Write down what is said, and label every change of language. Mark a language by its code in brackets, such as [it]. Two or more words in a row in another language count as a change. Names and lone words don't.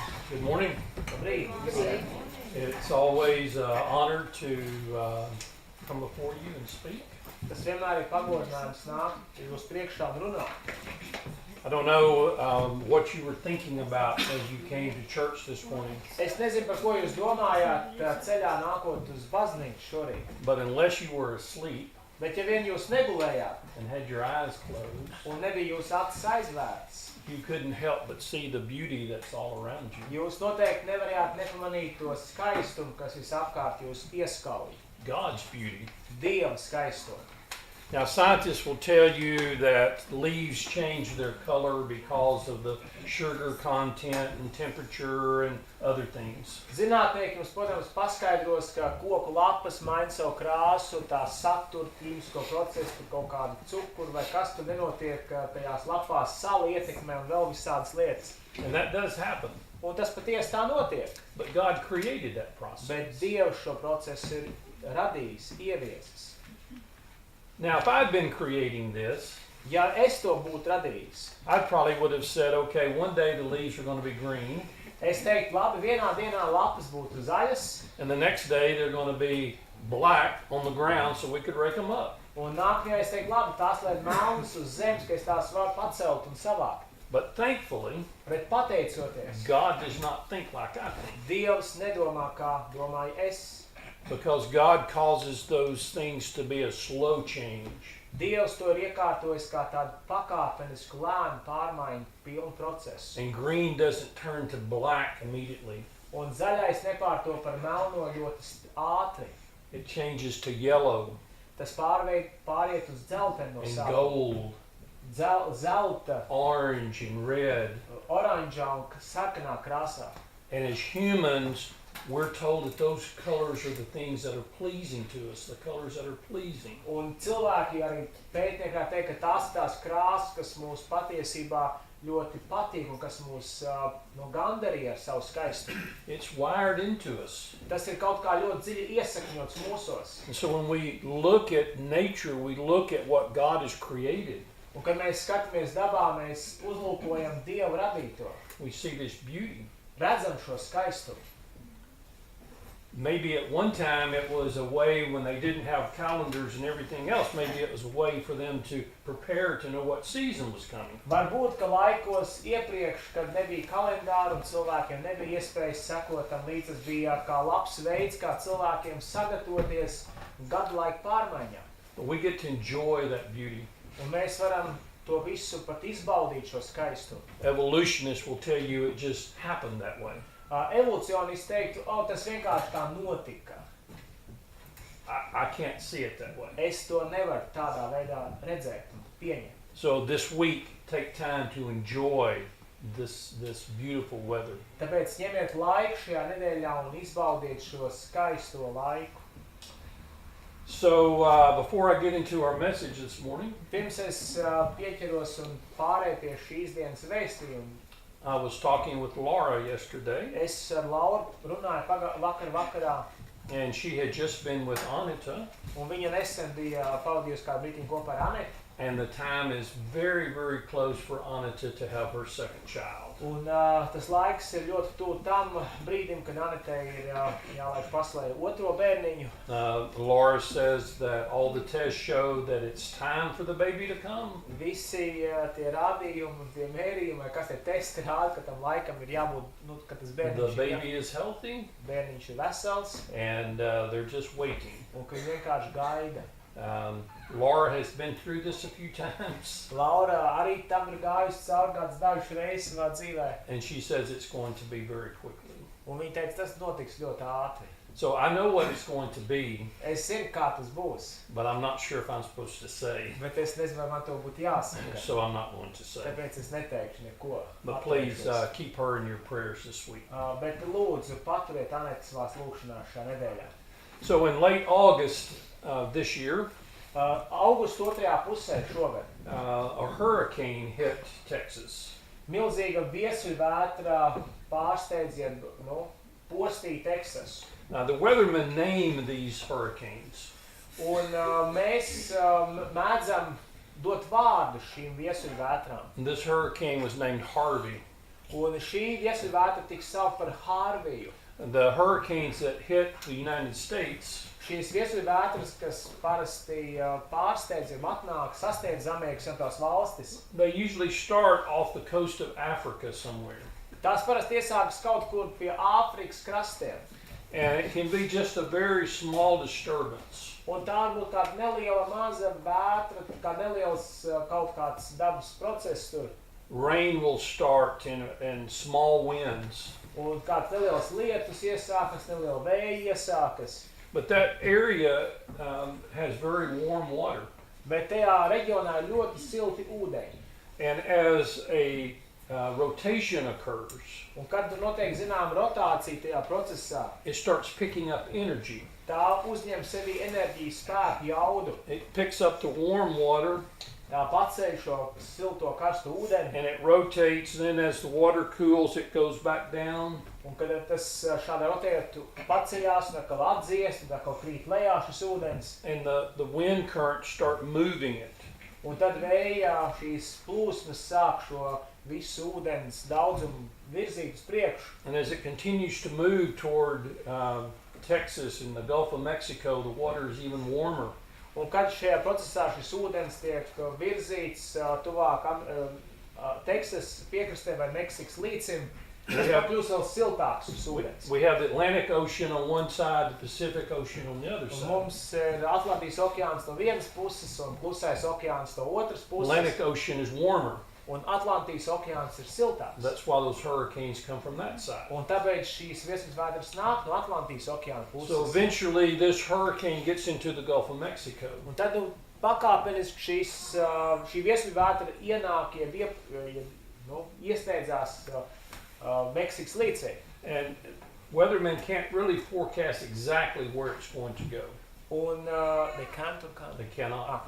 [en] Good morning. It's always an honor to come before you and speak. [lv] Tas vienmēr ir pagodinājums nākt jūs priekšā un runāt. [en] I don't know what you were thinking about as you came to church this morning. [lv] Es nezinu, par ko jūs domājāt ceļā nākot uz baznīcu šorīt. [en] But unless you were asleep [lv] Bet ja vien jūs negulējāt [en] and had your eyes closed, [lv] un nebija jūsu acis aizvērts, [en] you couldn't help but see the beauty that's all around you. [lv] jūs noteikti nevarējāt nepamanīt to skaistumu, kas visapkārt jūs ieskauj. [en] God's beauty. [lv] Dieva skaistumu. [en] Now, scientists will tell you that leaves change their color because of the sugar content and temperature and other things. [lv] Zinātnieki mums, protams, paskaidros, ka koku lapas maina savu krāsu, tās satura ķīmisko procesu, kaut kādu cukuru vai kas tur nenotiek tajās lapās, salu ietekmē un vēl visādas lietas. [en] And that does happen. [lv] Un tas patiesi tā notiek. [en] But God created that process. [lv] Bet Dievs šo procesu ir radījis, ieviesis. [en] Now, if I'd been creating this, [lv] Ja es to būtu radījis, [en] I probably would have said, okay, one day the leaves are going to be green, [lv] es teiktu, labi, vienā dienā lapas būtu zaļas, [en] and the next day they're going to be black on the ground so we could rake them up. [lv] un nākamajā es teiktu, labi, tās lai melnas uz zemes, ka es tās varu pacelt un savākt. [en] But thankfully, [lv] Bet pateicoties, [en] God does not think like I think. [lv] Dievs nedomā, kā domāju es. [en] Because God causes those things to be a slow change. [lv] Dievs to ir iekārtojis kā tādu pakāpenisku lēnu pārmaiņu pilnu procesu. [en] And green doesn't turn to black immediately. [lv] Un zaļais nepārto par melno ļoti ātri. [en] It changes to yellow [lv] Tas pāriet uz dzeltenu no [en] and [lv] sākuma. [en] gold, [lv] Zelta, [en] orange and red. [lv] oranžā un sarkanā krāsā. [en] And as humans, we're told that those colors are the things that are pleasing to us, the colors that are pleasing. [lv] Un cilvēki arī pētnieki teikt, ka tās ir tās krāsas, kas mūs patiesībā ļoti patīk un kas mūs gandarīja ar savu skaistumu. [en] It's wired into us. [lv] Tas ir kaut kā ļoti dziļi iesakņots mūsos. [en] And so when we look at nature, we look at what God has created. [lv] Un kad mēs skatāmies dabā, mēs uzlūkojam Dievu radīto. [en] We see this beauty. [lv] Redzam šo skaistumu. [en] Maybe at one time it was a way when they didn't have calendars and everything else, maybe it was a way for them to prepare to know what season was coming. [lv] Varbūt, ka laikos iepriekš, kad nebija kalendāru un cilvēkiem nebija iespējas sekot tam līdz, tas bija kā labs veids, kā cilvēkiem sagatavoties gadu laiku pārmaiņām. [en] But we get to enjoy that beauty. [lv] Un mēs varam to visu pat izbaudīt šo skaistumu. [en] Evolutionists will tell you it just happened that way. [lv] Evolucionisti teiktu, tas vienkārši tā notika. [en] I can't see it that way. [lv] Es to nevaru tādā veidā redzēt un pieņemt. [en] So this week, take time to enjoy this beautiful weather. [lv] Tāpēc ņemiet laiku šajā nedēļā un izbaudiet šo skaisto laiku. [en] So before I get into our message this morning, [lv] Pirms es pieķeros un pārēju pie šīs dienas vēstījuma, [en] I was talking with Laura yesterday, [lv] es ar Lauru runāju vakarā, [en] and she had just been with Anita, [lv] un viņa nesen bija pavadījusi kādu brītiņu kopā ar Anetu. [en] and the time is very, very close for Anita to have her second child. [lv] Un tas laiks ir ļoti tuvu tam brīdim, kad Anetei ir jālaid pasaulē otro bērniņu. [en] Laura says that all the tests show that it's time for the baby to come. [lv] Visi tie rādījumi, tie mērījumi, vai kas tie testi rāda, ka tam laikam ir jābūt, ka tas [en] The [lv] bērniņš [en] baby is healthy, [lv] bērniņš ir vesels, [en] and they're just waiting. [lv] un ka viņi vienkārši gaida. [en] Laura has been through this a few times, [lv] Laura arī tam ir gājusi cauri kāds dažs reizes savā dzīvē, [en] and she says it's going to be very quickly. [lv] un viņa teica, tas notiks ļoti ātri. [en] So I know what it's going to be, [lv] Es zinu, kā tas būs, [en] but I'm not sure if I'm supposed to say, [lv] bet es nezinu, vai man to būtu jāsaka. [en] so I'm not going to say. [lv] Tāpēc es neteikšu neko. [en] But please [lv] Atteikšos. [en] keep her in your prayers this week. [lv] Bet lūdzu, paturiet Anetu savās lūkšanās šā nedēļā. [en] So in late August this year, [lv] Augusta otrajā pusē šogad [en] a hurricane hit Texas. [lv] milzīga viesuļvētra pārsteidza, postīja Teksasu. [en] Now the weathermen name these hurricanes. [lv] Un mēs mēdzam dot vārdu šīm viesuļvētrām. [en] And this hurricane was named Harvey. [lv] Un šī viesuļvētra tiks saukt par Hārviju. [en] The hurricanes that hit the United States [lv] Šīs viesuļvētras, kas parasti pārsteidzami atnāk, sasniedz Amerikas Savienotās valstis, [en] they usually start off the coast of Africa somewhere. [lv] tās parasti iesākas kaut kur pie Āfrikas krastiem. [en] And it can be just a very small disturbance. [lv] Un tā var būt kāda neliela maza vētra, kā neliels kaut kāds dabas process tur. [en] Rain will start and small winds. [lv] Un kāds neliels lietus iesākas, neliela vēja iesākas. [en] But that area has very warm water. [lv] Bet tajā reģionā ir ļoti silti ūdeņi. [en] And as a rotation occurs, [lv] Un kad tur notiek zināma rotācija tajā procesā, [en] it starts picking up energy. [lv] tā uzņem sevī enerģiju, spēku, jaudu. [en] It picks up the warm water [lv] Tā paceļ šo silto karstu ūdeni. [en] and it rotates. Then as the water cools, it goes back down. [lv] Un kad tas šādi rotētu paceļās un atkal atdziest, un atkal krīt lejā šis ūdens. [en] And the wind currents start moving it. [lv] Un tad vējā šīs plūsmas sāk šo visu ūdens daudzumu virzīt uz priekšu. [en] And as it continues to move toward Texas and the Gulf of Mexico, the water is even warmer. [lv] Un kad šajā procesā šis ūdens tiek virzīts tuvāk Teksas piekrastē vai Meksikas līcim, tad kļūst vēl siltāks šis ūdens. [en] We have the Atlantic Ocean on one side, the Pacific Ocean on the other [lv] Un [en] side. [lv] mums ir Atlantijas okeāns no vienas puses un Klusais okeāns no otras puses. [en] Atlantic Ocean is warmer. [lv] Un Atlantijas okeāns ir siltāks. [en] That's why those hurricanes come from that side. [lv] Un tāpēc šīs viesuļvētras nāk no Atlantijas okeāna puses. [en] So eventually this hurricane gets into the Gulf of Mexico. [lv] Un tad pakāpeniski šī viesuļvētra ienāk, iesteidzās Meksikas līcī. [en] And weathermen can't really forecast exactly where it's going to go. [lv] Un [en] They cannot.